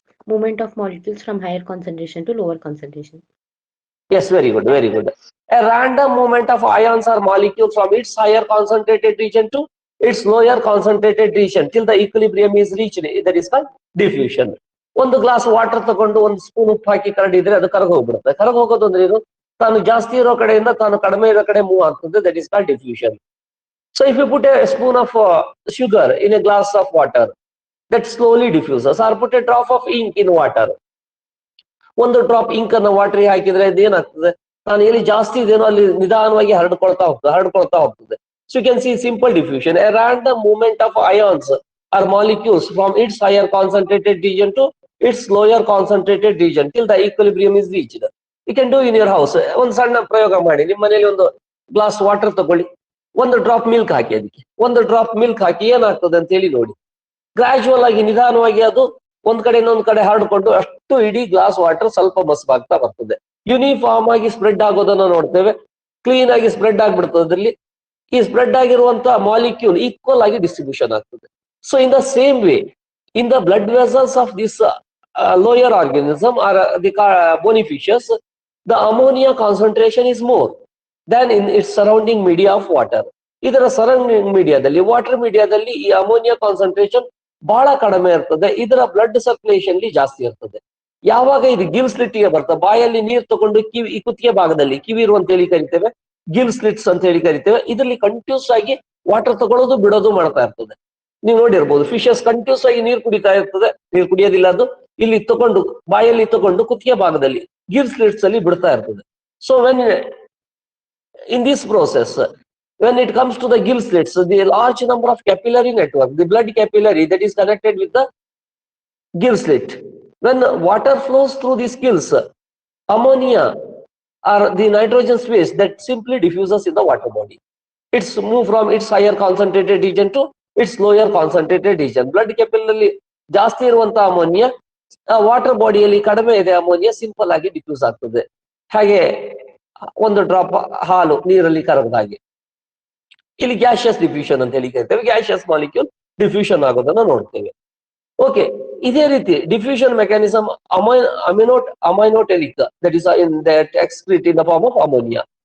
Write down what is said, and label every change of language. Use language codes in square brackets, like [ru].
[en] Movement of molecules from higher concentration to lower concentration. Yes, very good, very good. A random movement of ions or molecules from its higher concentrated region to its lower concentrated region till the equilibrium is reached. That is called diffusion. [kn] ಒಂದು glass water ತಗೊಂಡು ಒಂದು spoon ಉಪ್ಪು ಹಾಕಿ ಕರಡಿದ್ರೆ ಅದು ಕರಗ ಹೋಗ್ಬಿಡುತ್ತೆ. ಕರಗ ಹೋಗೋದು ಅಂದ್ರೆ ಏನು? ತಾನು ಜಾಸ್ತಿ ಇರೋ ಕಡೆಯಿಂದ ತಾನು ಕಡಿಮೆ ಇರೋ ಕಡೆ ಮೂವ್ ಆಗ್ತದೆ. [en] That is called diffusion. So if you put a spoon of sugar in a glass of water, that slowly diffuses. Or put a drop of ink in water. [kn] ಒಂದು ಡ್ರಾಪ್ ಇಂಕ್ ಅನ್ನ water ಹಾಕಿದ್ರೆ ಇದೇನಾಗ್ತದೆ, ನಾನು ಎಲ್ಲಿ ಜಾಸ್ತಿ ಇದೇನೋ ಅಲ್ಲಿ ನಿಧಾನವಾಗಿ ಹರಡ್ಕೊಳ್ತಾ ಹೋಗ್ತದೆ. [en] So you can see simple diffusion, a random movement of ions or molecules from its higher concentrated region to its lower concentrated region till the equilibrium is reached. You can do in your house. [kn] ಒಂದು ಸಣ್ಣ ಪ್ರಯೋಗ ಮಾಡಿ, ನಿಮ್ಮ ಮನೇಲಿ ಒಂದು glass water ತಗೊಳ್ಳಿ, ಒಂದು drop milk ಹಾಕಿ, ಅದಕ್ಕೆ ಒಂದು ಡ್ರಾಪ್ ಮಿಲ್ಕ್ ಹಾಕಿ ಏನಾಗ್ತದೆ ಅಂತ ಹೇಳಿ ನೋಡಿ. ಗ್ರಾಜುವಲ್ ಆಗಿ ನಿಧಾನವಾಗಿ ಅದು ಒಂದ್ ಕಡೆ ಇನ್ನೊಂದ್ ಕಡೆ ಹರಡ್ಕೊಂಡು ಅಷ್ಟು ಇಡೀ ಗ್ಲಾಸ್ ವಾಟರ್ ಸ್ವಲ್ಪ ಮಸ್ಪಾಗ್ತಾ ಬರ್ತದೆ. ಯೂನಿಫಾರ್ಮ್ ಆಗಿ ಸ್ಪ್ರೆಡ್ ಆಗೋದನ್ನ ನೋಡ್ತೇವೆ. ಕ್ಲೀನ್ ಆಗಿ ಸ್ಪ್ರೆಡ್ ಆಗ್ಬಿಡ್ತದೆ. ಅದರಲ್ಲಿ ಈ ಸ್ಪ್ರೆಡ್ ಆಗಿರುವಂತಹ ಮಾಲಿಕ್ಯೂಲ್ ಈಕ್ವಲ್ ಆಗಿ ಡಿಸ್ಟ್ರಿಬ್ಯೂಷನ್ ಆಗ್ತದೆ. [en] So in the same way, in the blood vessels of this lower organism or the bonifacious, the ammonia concentration is more than in its surrounding media of water. [kn] ಇದರ surrounding ಮೀಡಿಯಾದಲ್ಲಿ, water ಮೀಡಿಯಾದಲ್ಲಿ ಈ ammonia concentration ಬಹಳ ಕಡಿಮೆ ಇರ್ತದೆ. ಇದರ blood circulation ಜಾಸ್ತಿ ಇರ್ತದೆ. ಯಾವಾಗ ಇದು ಗಿಲ್ ಸ್ಲಿಟ್ ಗೆ ಬರ್ತದೆ, ಬಾಯಲ್ಲಿ ನೀರು ತಗೊಂಡು ಕಿವಿ, ಕುತ್ತಿಗೆ ಭಾಗದಲ್ಲಿ ಕಿವಿರು ಅಂತ ಹೇಳಿ ಕರಿತೇವೆ, ಗಿಲ್ ಸ್ಲಿಟ್ಸ್ ಅಂತ ಹೇಳಿ ಕರಿತೇವೆ. ಇದರಲ್ಲಿ ಕಂಟಿನ್ಯೂಸ್ ಆಗಿ ವಾಟರ್ ತಗೊಳ್ಳೋದು ಬಿಡೋದು ಮಾಡ್ತಾ ಇರ್ತದೆ. ನೀವು ನೋಡಿರ್ಬೋದು, ಫಿಶಸ್ ಕಂಟಿನ್ಯೂಸ್ ಆಗಿ ನೀರು ಕುಡಿತಾ ಇರ್ತದೆ, ನೀರು ಕುಡಿಯೋದಿಲ್ಲ, ಅದು ಇಲ್ಲಿ ತಗೊಂಡು ಬಾಯಲ್ಲಿ ತಗೊಂಡು ಕುತ್ತಿಗೆ ಭಾಗದಲ್ಲಿ ಗಿಲ್ ಸ್ಲಿಟ್ಸ್ ಅಲ್ಲಿ ಬಿಡ್ತಾ ಇರ್ತದೆ. [en] So when in this process, when it comes to the gill slits, the large number of capillary network, the blood capillary that is connected with the gill slit, when water flows through these gills, ammonia or the nitrogenous waste that simply diffuses in the water body. It's moved from its higher concentrated region to its lower concentrated region. [kn] Blood capillary ಜಾಸ್ತಿ ಇರುವಂತ ammonia water ಬಾಡಿಯಲ್ಲಿ ಕಡಿಮೆ ಇದೆ ammonia simple ಆಗಿ diffuse ಆಗ್ತದೆ. ಹಾಗೆ ಒಂದು drop ಹಾಲು ನೀರಲ್ಲಿ ಕರಗದ ಹಾಗೆ ಇಲ್ಲಿ ಗ್ಯಾಸಿಯಸ್ ಡಿಫ್ಯೂಷನ್ ಅಂತ ಹೇಳಿ ಕರಿತೇವೆ. ಗ್ಯಾಸಿಯಸ್ ಮಾಲಿಕ್ಯೂಲ್ ಡಿಫ್ಯೂಷನ್ ಆಗೋದನ್ನ ನೋಡ್ತೇವೆ. ಓಕೆ, ಇದೇ ರೀತಿ diffusion mechanism ಅಮೈನೋಟೆಲಿಕ್, [en] That is in that excrete in the form of ammonia.